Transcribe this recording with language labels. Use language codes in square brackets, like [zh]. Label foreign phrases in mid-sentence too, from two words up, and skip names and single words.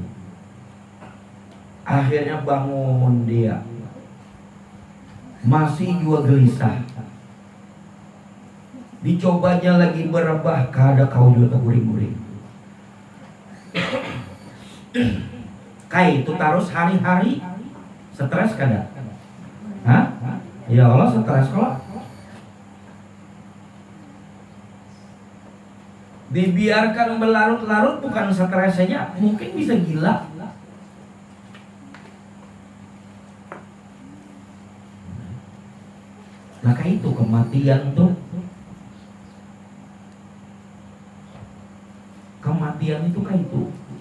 [id] Akhirnya bangun dia, masih juga gelisah. [bjn] Dicobanya lagi berebah, kada kau juga teguring-guring. Kayak itu terus hari-hari stres kada? Hah? [id] Ya Allah stres kok. Dibiarkan berlarut-larut bukan stres saja, mungkin bisa gila. [bjn] Maka itu kematian tuh, kematian itu kayak itu.